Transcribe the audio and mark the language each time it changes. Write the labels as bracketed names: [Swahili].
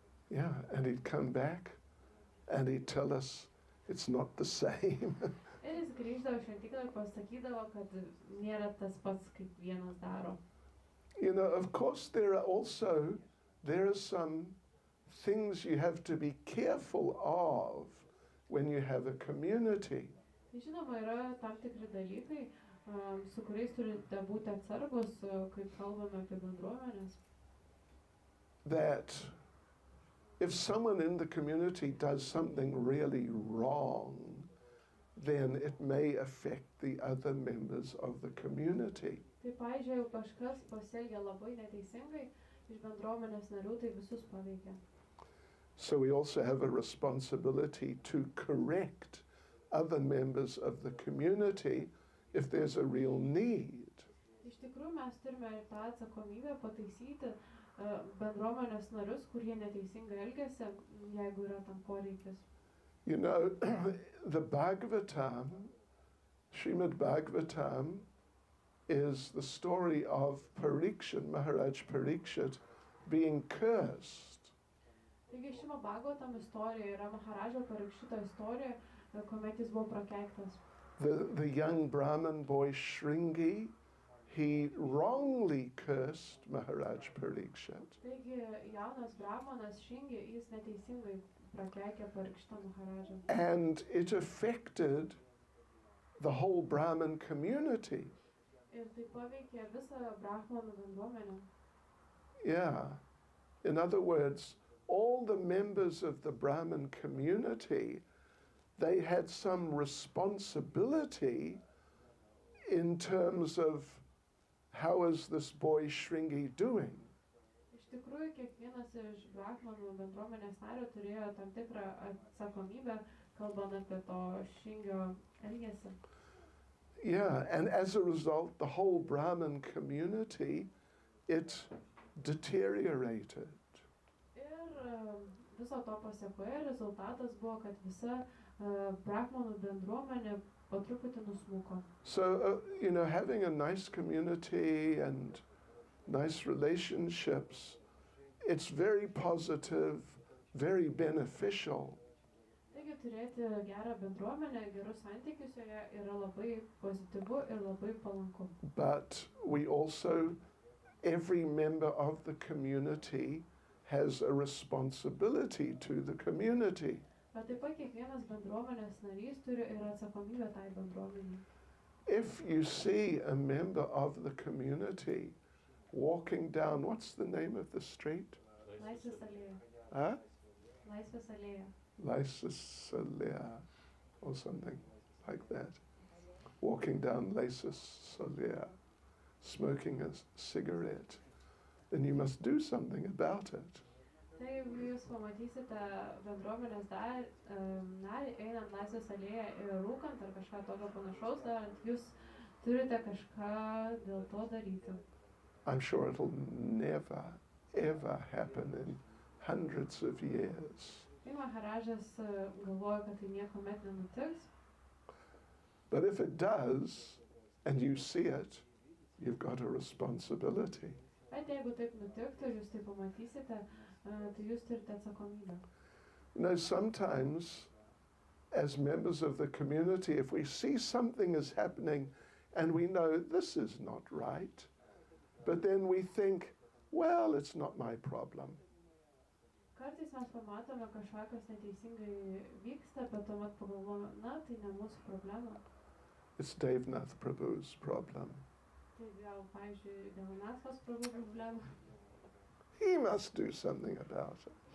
[English] Yeah, and he'd come back and he'd tell us it's not the same. [Lithuanian] Ir jis grįždavo šventyklą ir pasakydavo, kad nėra tas pats, kaip vienas daro. [English] You know, of course there are some things you have to be careful of when you have a community. [Lithuanian] Tai žinoma, yra tam tikri dalykai, su kuriais turite būti atsargus, kai kalbame apie bendruomenės. [English] That if someone in the community does something really wrong, then it may affect the other members of the community. [Lithuanian] Tai pavyzdžiui, jeigu kažkas pasielgia labai neteisingai iš bendruomenės narių, tai visus paveikia. [English] So we also have a responsibility to correct other members of the community if there's a real need. [Lithuanian] Iš tikrųjų, mes turime ir tą atsakomybę pataisyti bendruomenės narius, kurie neteisingai elgiasi, jeigu yra tam poreikis. [English] You know, the Bhagavatam, Srimad Bhagavatam, is the story of Parikshit, Maharaj Parikshit, being cursed. [Lithuanian] Taigi Šrimad Bhagavatam istorija yra Maharažo Parikšito istorija, kuomet jis buvo prakeiktas. [English] The young Brahmin boy Shringi, he wrongly cursed Maharaj Parikshit. [Lithuanian] Taigi jaunas brahmanas Šringi, jis neteisingai prakeikė Parikštą Maharažą. [English] And it affected the whole Brahmin community. [Lithuanian] Ir tai paveikė visą brahmanų bendruomenę. [English] Yeah. In other words, all the members of the Brahmin community, they had some responsibility in terms of how is this boy Shringi doing? [Lithuanian] Iš tikrųjų, kiekvienas iš brahmanų bendruomenės nario turėjo tam tikrą atsakomybę, kalbant apie to Šringio elgesį. [English] Yeah, and as a result, the whole Brahmin community, it deteriorated. [Lithuanian] Ir viso to pasiekoje rezultatas buvo, kad visa brahmanų bendruomenė po truputį nusmuko. [English] So, you know, having a nice community and nice relationships, it's very positive, very beneficial. [Lithuanian] Taigi turėti gerą bendruomenę, gerus santykius joje yra labai pozityvu ir labai palanku. [English] But we also, every member of the community has a responsibility to the community. [Lithuanian] Bet taip pat kiekvienas bendruomenės narys turi ir atsakomybę tai bendruomeniai. [English] If you see a member of the community walking down, what's the name of the street? [Lithuanian] Laisvės alėja. [English] Huh? [Lithuanian] Laisvės alėja. [English] Lysis Solia, or something like that. Walking down Lysis Solia, smoking a cigarette, then you must do something about it. [Lithuanian] Tai jeigu jūs pamatysite bendruomenės narį einant Laisvės alėją ir rūkant ar kažką tokio panašaus darant, jūs turite kažką dėl to daryti. [English] I'm sure it'll never, ever happen in hundreds of years. [Lithuanian] Tai Maharažas galvoja, kad tai niekuomet nenutiks. [English] But if it does, and you see it, you've got a responsibility. [Lithuanian] Bet jeigu taip nutiktų ir jūs tai pamatysite, tai jūs turite atsakomybę. [English] You know, sometimes as members of the community, if we see something is happening and we know this is not right, but then we think, well, it's not my problem. [Lithuanian] Kartais mes pamatome kažkas neteisingai vyksta, bet tuomet pagalvojame, na, tai ne mūsų problema. [English] It's Devnath Prabhu's problem. [Lithuanian] Tai gal, pavyzdžiui, Devanathos Prabhu problema. [English] He must do something about it.